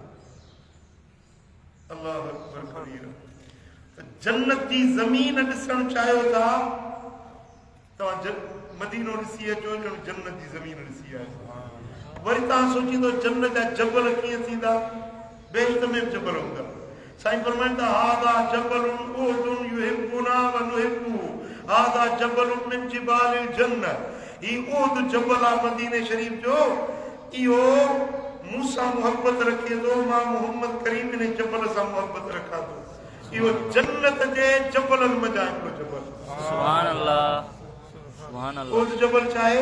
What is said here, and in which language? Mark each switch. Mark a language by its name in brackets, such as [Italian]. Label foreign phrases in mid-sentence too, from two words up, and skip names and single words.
[Arabic] الله أكبر كبيرا. [Sindhi] जन्नत जी ज़मीन ॾिसणु चाहियो था, तव्हां मदीनो ॾिसी अचो ॼण जन्नत जी ज़मीन ॾिसी आयो। वरी तव्हां सोचींदो जन्नत जा जबल कीअं थींदा, बेश्त में जबल हूंदा। साईं फरमाइनि था [Arabic] هذا جبل أحد يحبنا ونحبه، هذا جبل من جبال الجنة. [Sindhi] ही उहुद जबल आहे मदीने शरीफ जो, इहो मूंसां मोहब्बत रखे थो, मां मोहम्मद करीम इन जबल सां मोहब्बत रखां थो। इहो जन्नत जे जबलनि मंझां हिकिड़ो जबल। [Arabic] سبحان الله، سبحان الله. [Sindhi] उहुद जबल छा आहे?